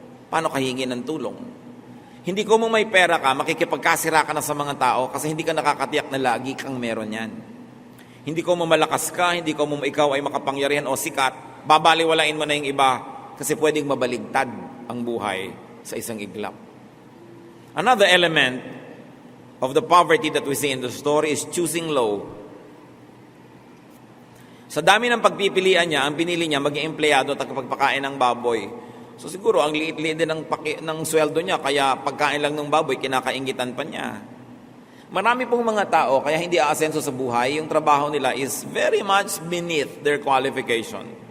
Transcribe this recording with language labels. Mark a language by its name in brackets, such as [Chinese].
[Filipino] paano ka hingi ng tulong? Hindi ko mo may pera ka, makikipagkasira ka na sa mga tao kasi hindi ka nakakatiyak na lagi kang meron yan. Hindi ko mo malakas ka, hindi ko mo ikaw ay makapangyarihan o sikat, babaliwalain mo na yung iba kasi pwedeng mabaligtad ang buhay sa isang iglap. [English] Another element of the poverty that we see in the story is choosing low. [Filipino] Sa dami ng pagpipilian niya, ang pinili niya maging empleyado at pagpakain ng baboy. So siguro ang liit-liit din ng sweldo niya, kaya pagkain lang ng baboy, kinakaingitan pa niya. Marami pong mga tao, kaya hindi aasenso sa buhay, yung trabaho nila [English] is very much beneath their qualification.